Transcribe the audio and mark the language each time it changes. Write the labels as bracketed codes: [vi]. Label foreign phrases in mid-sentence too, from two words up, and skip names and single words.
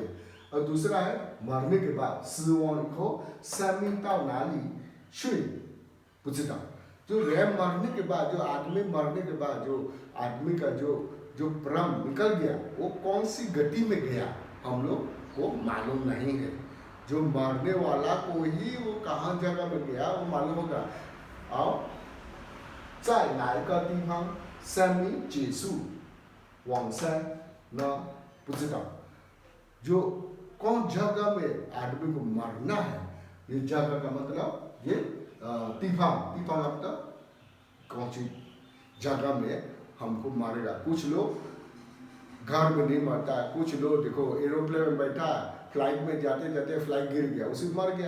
[hi] और दूसरा है मरने के बाद, जो मरने के बाद, जो आदमी मरने के बाद, जो आदमी का जो प्राण निकल गया, वो कौन सी गति में गया हम लोग को मालूम नहीं है। जो मरने वाला को ही वो कहाँ जगह में गया वो मालूम होगा। [zh] और 在哪一个地方生命结束往生呢？不知道。 [hi] जो कौन जगह में आदमी को मरना है, ये जगह का मतलब ये तीफा का मतलब कौन सी जगह में हमको मारेगा। कुछ लोग घर में नहीं मरता है, कुछ लोग देखो एरोप्लेन में बैठा, फ्लाइट में जाते जाते फ्लाइट गिर गया, उसी मर गया।